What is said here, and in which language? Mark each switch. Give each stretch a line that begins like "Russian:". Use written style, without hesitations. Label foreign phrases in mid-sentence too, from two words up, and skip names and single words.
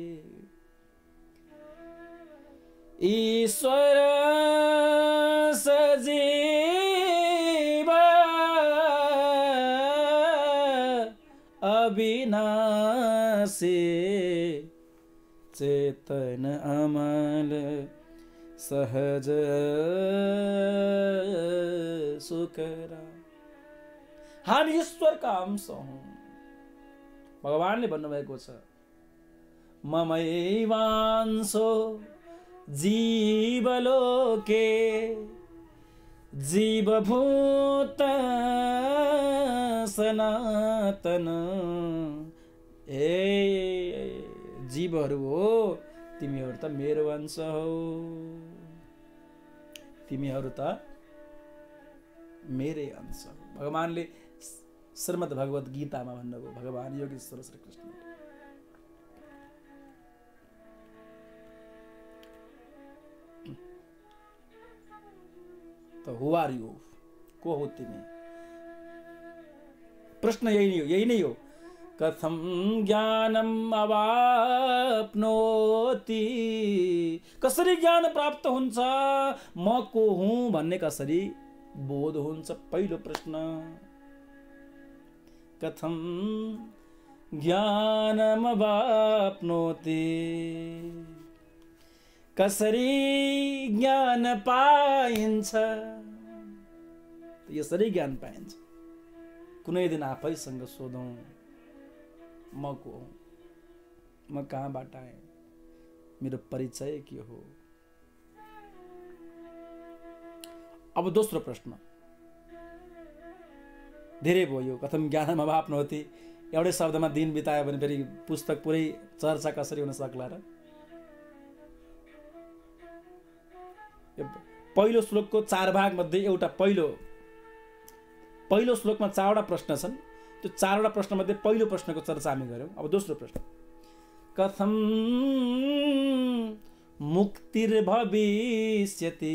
Awadhi: ईश्वर सजीव अविनाशी, चेतन अमल सहज सुखरा।
Nepali: हामी ईश्वरका अंश हौं। भगवानले भन्नुभएको छ,
Sanskrit: ममैवांशो जीवलोके जीवभूत सनातन।
Nepali: ए जीवहरू हो, तिमीहरू त मेरो अंश हो, तिमीहरू त मेरै अंश हो। भगवानले श्रीमद् भगवत गीतामा भन्नुभयो, भगवान योगेश्वर श्री कृष्ण।
English: to who are you,
Nepali: को हो तिमी? प्रश्न यही नै हो।
Sanskrit: कथम ज्ञानम अवाप्नोति,
Nepali: कसरी ज्ञान प्राप्त हुन्छ, म को हुँ भन्ने कसरी बोध हुन्छ? पहिलो प्रश्न।
Sanskrit: कथम ज्ञानम अवाप्नोति,
Nepali: कसरी ज्ञान पाइन्छ? यसरी ज्ञान पाइन्छ। कुनै दिन आफैसँग सोधौं, म को हुँ, म कहाँबाट आएँ, मेरो परिचय के हो? अब दोस्रो प्रश्न, धेरै भयो यो।
Sanskrit: कथम ज्ञानम अवाप्नोति
Nepali: एउटै शब्दमा दिन बितायो भने फेरि पुस्तक पुरै चर्चा कसरी हुन सक्ला र? पहिलो श्लोकको 4 भाग मध्ये एउटा पहिलो श्लोकमा 4 वटा प्रश्न छन्। त्यो 4 वटा प्रश्न मध्ये पहिलो प्रश्नको चर्चा हामी गर्यौं। अब दोस्रो प्रश्न,
Sanskrit: कथम मुक्तिर्भविष्यति।